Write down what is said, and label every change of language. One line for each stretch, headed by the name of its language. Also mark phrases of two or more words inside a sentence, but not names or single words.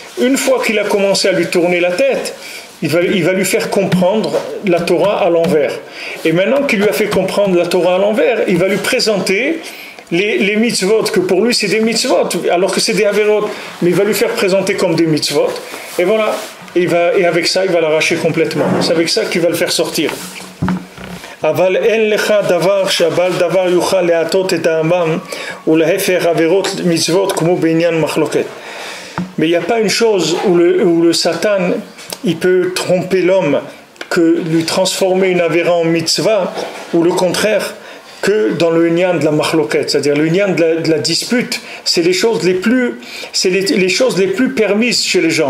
French: Une fois qu'il a commencé à lui tourner la tête, il va lui faire comprendre la Torah à l'envers. Et maintenant qu'il lui a fait comprendre la Torah à l'envers, il va lui présenter les mitzvot, que pour lui c'est des mitzvot, alors que c'est des averot, mais il va lui faire présenter comme des mitzvot. Et voilà, et avec ça, il va l'arracher complètement. C'est avec ça qu'il va le faire sortir.
Hebrew: אבל אין לך דבר שהבעל דבר יוכל להטות את העמם ולהפך עבירות מצוות כמו בעניין מחלוקת.
French: Mais il n'y a pas une chose où le Satan il peut tromper l'homme que lui transformer une avéra en mitzvah, ou le contraire, que dans le nian de la machloket, c'est-à-dire le nian de la dispute, c'est les choses les plus permises chez les gens.